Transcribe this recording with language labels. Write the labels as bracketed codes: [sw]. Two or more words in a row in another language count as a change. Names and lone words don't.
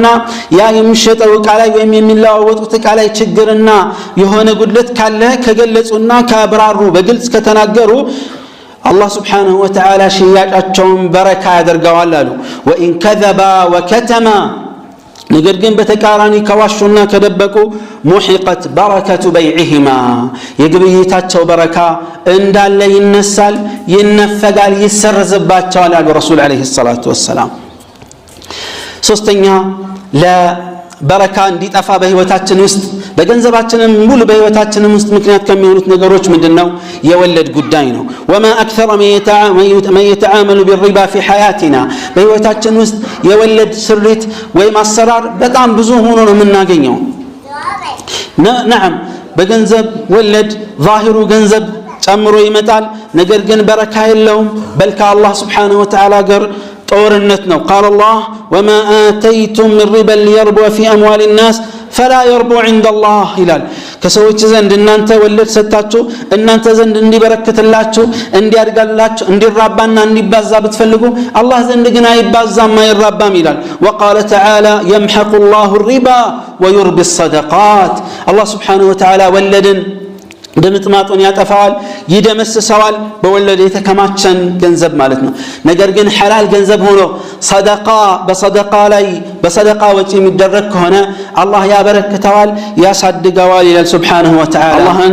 [am] ያ የሚሸጠው ዕቃ ላይ ወይም የሚለዋወጡት ዕቃ ላይ ችግርና የሆነ ጉድለት ካለ ከገለጹና ካብራሩ በግልጽ ከተናገሩ [ar] الله سبحانه وتعالى [am] ሽያጫቸውን በረካ ያደርገዋል አሉ [ar] وإن كذبا وكتما [am] ነገር ግን በተቃራኒ ከዋሹና ከደበቁ [ar] محقت بركة بيعهما [am] የግብይታቸው በረካ እንዳለ ይነሳል ይነፈጋል ይሰረዝባቸዋል አሉ ረሱል [ar] عليه الصلاة والسلام [am] ሶስተኛ ለበረካ እንዲጠፋ በህይወታችን ውስጥ በገንዘባችንም ሙሉ በህይወታችንም ውስጥ ምክንያት ከሚሆኑት ነገሮች ምንድነው የወለድ ጉዳይ ነው [ar] وما اكثر من يتعامل بالربا في حياتنا [am] በህይወታችን ውስጥ የወለድ ስሪት ወይ ማሰራር በጣም ብዙ ሆኖ ነው የምናገኘው نعم በገንዘብ ወለድ ظاهሩ ገንዘብ ጨምሮ ይመጣል ነገር ግን በረካ የለውም በል ከአላህ [ar] سبحانه وتعالى [am] ጋር ጦርነት ነው [ar] قال الله وما آتيتم من ربا ليربو في أموال الناس فلا يربو عند الله [am] ይላል ከሰዎች ዘንድ እናንተ ወለድ ሰጣችሁ እናንተ ዘንድ እንዲበረከትላችሁ እንዲያድጋላችሁ እንዲራባና እንዲባዛ ብትፈልጉ አላህ ዘንድ ግን አይባዛም አይራባም ይላል [ar] وقال تعالى يمحق الله الربا ويربي [am] الصدقات [ar] الله سبحانه وتعالى [am] ወለድን ድምጥማጡን ያጠፋዋል ይደመስሰዋል በወለድ የተከማቸን ገንዘብ ማለት ነው ነገር ግን ሐላል ገንዘብ ሆኖ በሰደቃ ላይ በሰደቃ ወጪ የሚደረግ ከሆነ አላህ ያበረክተዋል ያሳድገዋል ይላል [ar] سبحانه وتعالى [am] አላህን